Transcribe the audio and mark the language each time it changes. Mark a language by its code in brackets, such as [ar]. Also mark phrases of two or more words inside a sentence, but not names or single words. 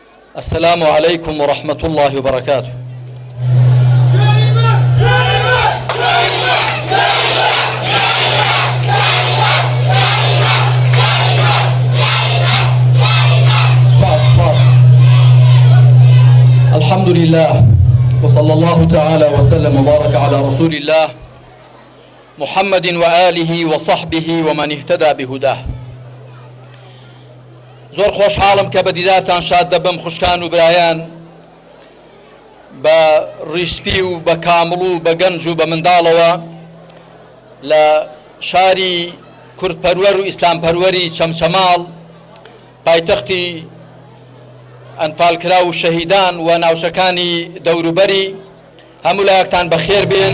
[ar] السلام عليكم ورحمة الله وبركاته. الحمد لله وصلى الله تعالى وسلم وبارك على رسول الله محمد وآله وصحبه ومن اهتدى بهداه. [ckb] زۆر خۆشحاڵم کە بە دیدارتان شاد دەبم خوشکان و برایان، بە ڕیسپی و بە کامڵ و بە گەنج و بە منداڵەوە لە شاری کوردپەروەر و ئیسلامپەروەری چەمچەماڵ، پایتەختی ئەنفالکرا و شەهیدان و ناوچەکانی دەوروبەری هەموو لایەکتان بەخێر بێن.